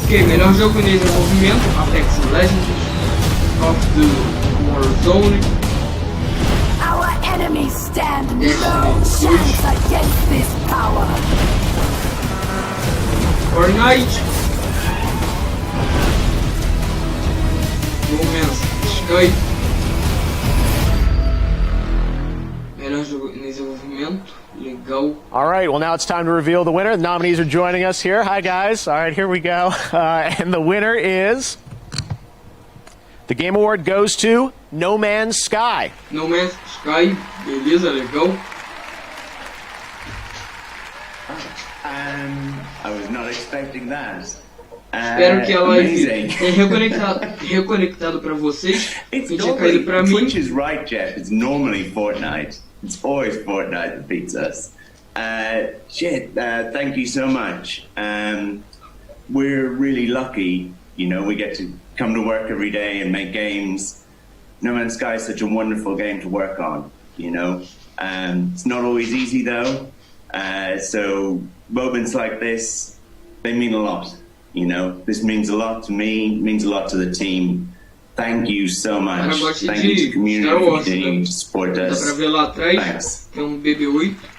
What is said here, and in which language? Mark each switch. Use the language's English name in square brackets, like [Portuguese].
[Portuguese] Ok, melhor jogo em desenvolvimento: Apex Legends, of the Warzone. [English] Our enemies stand no chance against this power. Fortnite. Romance Sky. [Portuguese] Melhor jogo em desenvolvimento. Legal. [English] All right, well, now it's time to reveal the winner. The nominees are joining us here. Hi, guys. All right, here we go. And the winner is... The Game Award goes to No Man's Sky. [Portuguese] No Man's Sky. Beleza, legal. [English] I was not expecting that. [Portuguese] Espero que a live tenha reconectado para vocês. Que tinha caído para mim. [English] Twitch is right, Jeff. It's normally Fortnite. It's always Fortnite that beats us. Thank you so much. We're really lucky, you know, we get to come to work every day and make games. No Man's Sky is such a wonderful game to work on, you know. It's not always easy though. So moments like this, they mean a lot, you know. This means a lot to me, means a lot to the team. Thank you so much. Thank you to the community for continuing to support us. [Portuguese] Dá pra ver lá atrás, tem BB-8.